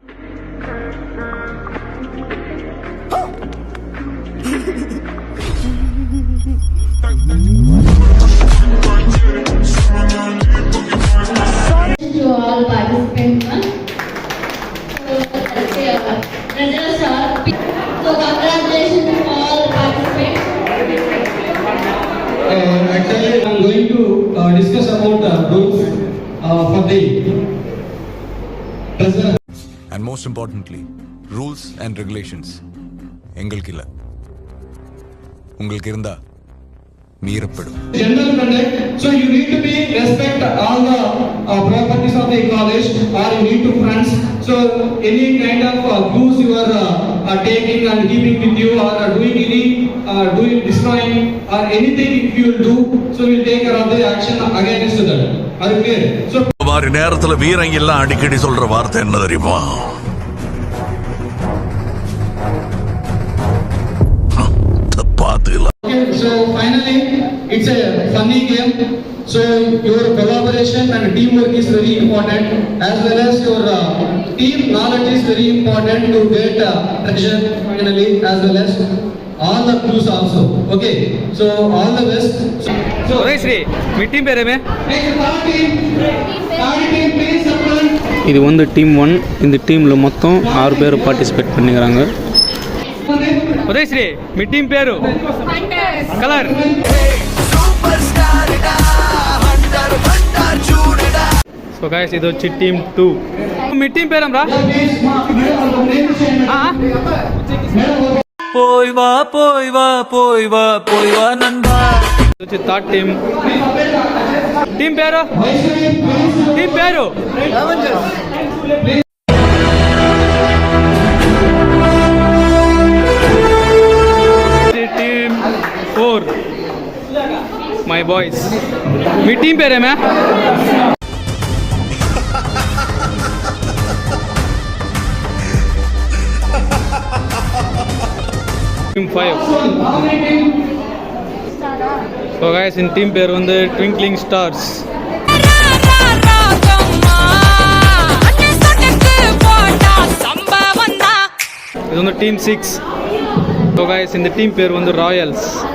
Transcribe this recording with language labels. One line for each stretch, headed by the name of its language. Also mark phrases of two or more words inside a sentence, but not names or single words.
English: To all participants, so congratulations to all participants. Actually I am going to discuss about the rules for the treasure. And most importantly, rules and regulations
Tamil: எங்களுக்கு இல்ல, உங்களுக்கு இருந்தா மீறப்படும்.
English: General conduct, so you need to be respect all the properties of the college, or you need to friends. So any kind of goods you are taking and keeping with you, or doing any doing destroying or anything if you will do, so we will take care of the action against that. Are you clear? So
Tamil: மாதிரி நேரத்துல வீரங்க எல்லாம் அடிக்கடி சொல்ற வார்த்தை என்ன தெரியுமா?
English: okay, so finally it's a funny game. So your collaboration and teamwork is very important, as well as your team knowledge is very important to get treasure finally, as well as all the clues also. Okay, so all the best. So
Telugu: Sri మీ టీం పేరేమే?
English: third team please support.
Tamil: இது வந்து டீம் 1. இந்த டீமில் மொத்தம் 6 பேர் பார்ட்டிசிபேட் பண்ணிக்கிறாங்க.
Telugu: ఉదయశ్రీ మీ టీం పేరు కలర్
English: so guys
Telugu: ఇది వచ్చి టీమ్ 2 మీ టీం పేరేంరా
Tamil: போய் வா போய் வா போய் வா போய் வா நண்பா.
Telugu: ఇది వచ్చి థర్డ్ టీం పేరు టీమ్ 4
English: my boys
Telugu: మీ టీం పేరేమే టీమ్ 5
English: so guys
Telugu: ఇన్ టీం పేరు
Tamil: வந்து ட்விங்க்லிங் ஸ்டார்ஸ் இது வந்து
Telugu: టీమ్ 6
English: so guys
Telugu: இந்த టీం పేరు
Tamil: வந்து ராயல்ஸ்